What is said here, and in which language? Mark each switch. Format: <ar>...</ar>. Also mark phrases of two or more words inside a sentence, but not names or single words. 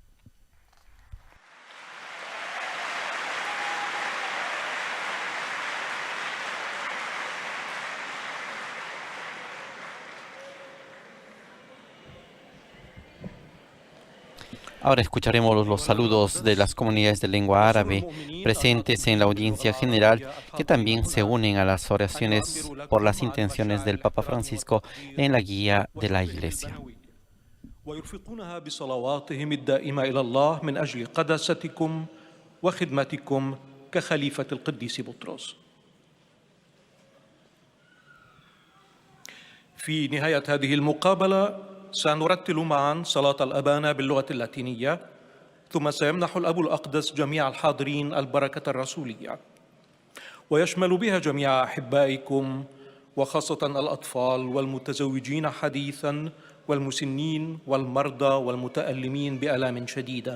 <es>Ahora escucharemos los saludos de las comunidades de lengua árabe presentes en la audiencia general, que también se unen a las oraciones por las intenciones del Papa Francisco en la guía de la Iglesia.</es> <ar>ويرفقونها بصلواتهم الدائمة إلى الله من أجل قداستكم وخدمتكم كخليفة القديس بطرس. في نهاية هذه المقابلة سنرتل معا صلاة الأبانا باللغة اللاتينية، ثم سيمنح الأب الأقدس جميع الحاضرين البركة الرسولية، ويشمل بها جميع أحبائكم وخاصة الأطفال والمتزوجين حديثاً والمسنين والمرضى والمتألمين بآلام شديدة.</ar>